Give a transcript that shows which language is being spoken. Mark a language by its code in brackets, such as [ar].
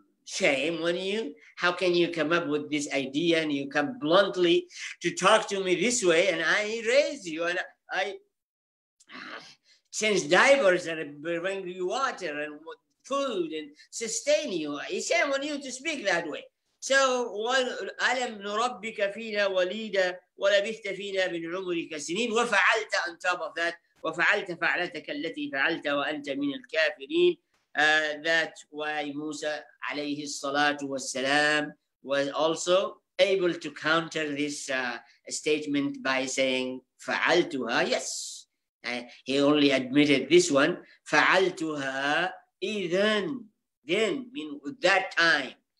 [en] Shame on you. How can you come up with this idea and you come bluntly to talk to me this way, and I raised you and I change diapers and bring you water and food and sustain you. It's shame on you to speak that way. So, [ar] أَلَمْ نُرَبِّكَ فِينَا وَلِيدًا وَلَبِثْتَ فِينَا مِنْ عُمُرِكَ سِنِينَ وَفَعَلْتَ [en] on top of that [ar] وَفَعَلْتَ فَعْلَتَكَ الَّتِي فَعَلْتَ وَأَنْتَ مِنَ الْكَافِرِينَ. [en] That's why Musa alayhi salatu wassalam was also able to counter this statement by saying فَعَلْتُهَا. Yes, he only admitted this one. [ar] فَعَلْتُهَا إِذًا, [en] then, mean that time.